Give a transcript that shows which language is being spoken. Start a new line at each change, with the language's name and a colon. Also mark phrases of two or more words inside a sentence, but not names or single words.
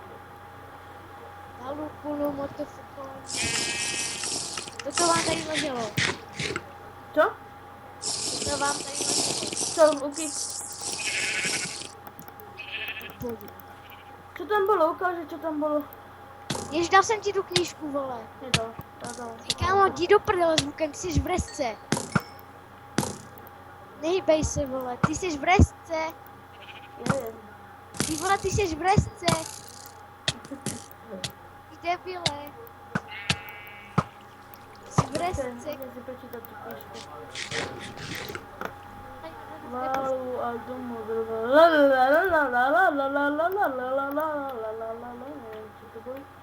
Czech: Halukulu, motofuko. To vám tady leželo.
Slovak: Čo?
Czech: To vám tady leželo.
Slovak: Čo, Luky?
Czech: Pojď.
Slovak: Čo tam bolo? Ukáže, čo tam bolo.
Czech: Jež dal jsem ti tu knížku, vole. Nedal. Kámo, jdi do prdele s lukem, ty jsi v resce. Nehybej se, vole, ty jsi v resce.
Slovak: Neviem.
Czech: Ty vole, ty jsi v resce. Ty debile. Jsi v resce.
Slovak: Chcem si prečítať tú knižku. Malu a domu la la la la la la la la la la la la la la la la la la. Neviem, čo to bolo.